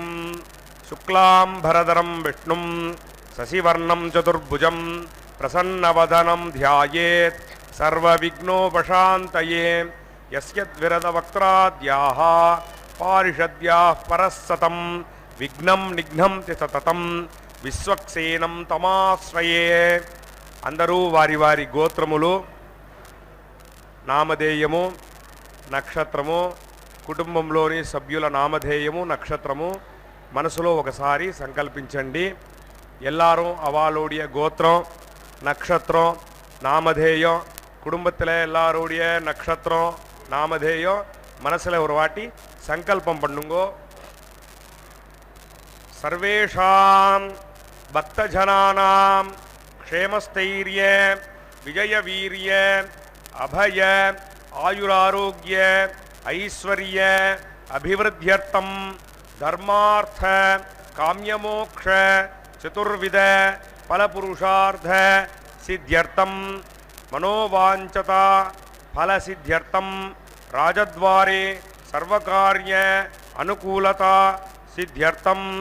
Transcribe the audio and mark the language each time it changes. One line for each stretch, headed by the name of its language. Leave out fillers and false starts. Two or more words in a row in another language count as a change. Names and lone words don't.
Sanskrit: शुक्लाम्भरधरं विष्णुं शशिवर्णं चतुर्भुजं प्रसन्नवदनं ध्यायेत् सर्वविघ्नोपशान्तये। यस्यद्विरदवक्त्राद्याः पारिषद्याः परस्सतं विघ्नं निघ्नं सततं विश्वक्सेनं तमाश्रये।
Telugu: అందరూ వారి వారి గోత్రములు, నామధేయము, నక్షత్రము, కుటుంబంలోని సభ్యుల నామధేయము, నక్షత్రము మనసులో ఒకసారి సంకల్పించండి.
Tamil: எல்லாரும் அவளுடைய கோத்திரம், நட்சத்திரம், நாமதேயம், குடும்பத்தில் எல்லாருடைய நட்சத்திரம், நாமதேயம் மனசில் ஒரு வாட்டி சங்கல்பம் பண்ணுங்கோ.
Sanskrit: சர்வேஷாம் பக்தஜனானாம் क्षेमस्थैर्य विजयवीर्य अभय आयुरारोग्य ऐश्वर्य अभिवृद्ध्यर्थं धर्मार्थ काम्यमोक्ष चतुर्विध फलपुरुषार्थ सिद्ध्यर्थं मनोवाञ्छता फलसिद्ध्यर्थं राजद्वारे सर्वकार्य अनुकूलता सिद्ध्यर्थं